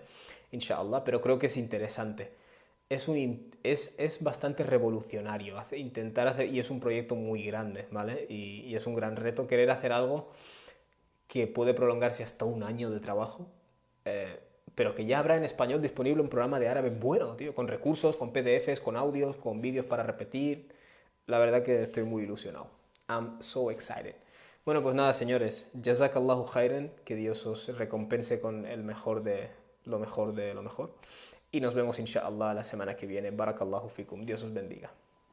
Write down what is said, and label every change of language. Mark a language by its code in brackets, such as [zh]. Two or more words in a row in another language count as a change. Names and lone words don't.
[es] Inshallah, pero creo que es interesante. Es bastante revolucionario intentar hacer, y es un proyecto muy grande, ¿vale? Y es un gran reto querer hacer algo que puede prolongarse hasta un año de trabajo, pero que ya habrá en español disponible un programa de árabe bueno, tío, con recursos, con PDFs, con audios, con vídeos para repetir. La verdad que estoy muy ilusionado. [en] I'm so excited. [es] Bueno, pues nada, señores. [ar] جزاك الله خيرا. [es] Que Dios os recompense con el mejor de lo mejor de lo mejor. Y nos vemos, inshallah, la semana que viene. [ar] بارك الله فيكم. [es] Dios os bendiga.